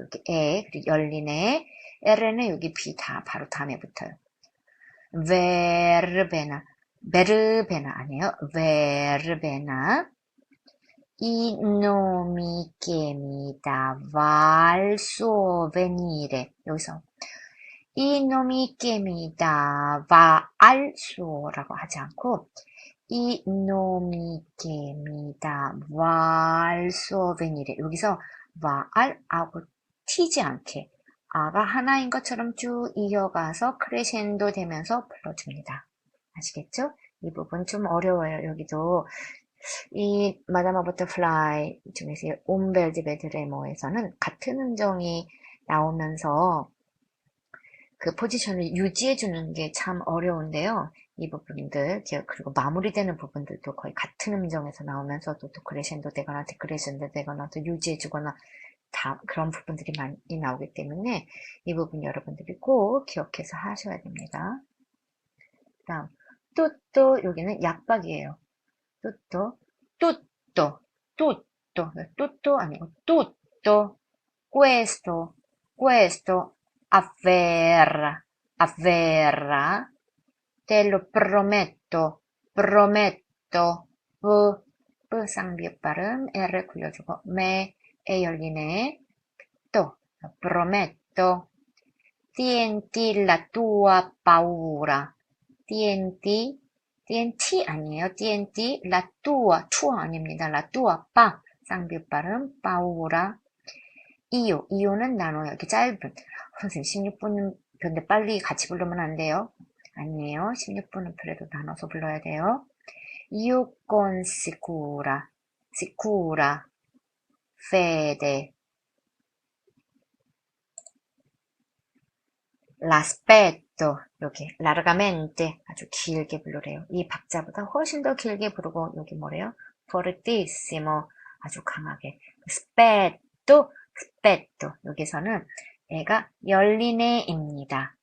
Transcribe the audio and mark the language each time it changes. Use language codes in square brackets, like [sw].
[ko] 여기 그리고 열리네 R는 여기 B 바로 다음에 붙어요. verbena 아니에요. [it] verbena i nomi che mi dava al suo venire [ko] 여기서 [it] i nomi che mi dava al suo [ko] 라고 하지 않고 [it] i nomi che mi dava al suo venire 여기서 va al [ko] 하고 튀지 않게 아가 하나인 것처럼 쭉 이어가서 크레센도 되면서 불러줍니다. 아시겠죠? 이 부분 좀 어려워요. 여기도 이 마다마 버터플라이 중에서 옴벨디 베드레모에서는 같은 음정이 나오면서 그 포지션을 유지해 주는 게 참 어려운데요. 이 부분들, 그리고 마무리되는 부분들도 거의 같은 음정에서 나오면서도 또 크레센도 되거나 디크레센도 되거나 또 유지해 주거나 다 그런 부분들이 많이 나오기 때문에 이 부분 여러분들이 꼭 기억해서 하셔야 됩니다. 다음, 뚜또, 여기는 약박이에요. 뚜또, 뚜또, 뚜또, 뚜또 아니고 뚜또, [it] questo, questo avverrà, avverrà, te lo prometto, prometto, [ko] 쌍비읍 발음, R을 굴려주고, 에 열리네, 또, [it] prometto, tienti la tua paura, [ko] tienti, tienti 아니에요, tienti la tua, tua 아닙니다, la tua, pa, 쌍비읍 발음, paura, 이유는 나눠요. 이렇게 짧은. 선생님, 16분, 근데 빨리 같이 부르면 안 돼요. 아니에요. 16분은 그래도 나눠서 불러야 돼요. [it] Io con sicura, sicura, fede, l'aspetto, [ko] 여기, [it] largamente, [ko] 아주 길게 부르래요. 이 박자보다 훨씬 더 길게 부르고, 여기 뭐래요? fortissimo, 아주 강하게. [it] spetto, spetto. [ko] 여기서는 애가 열리네입니다.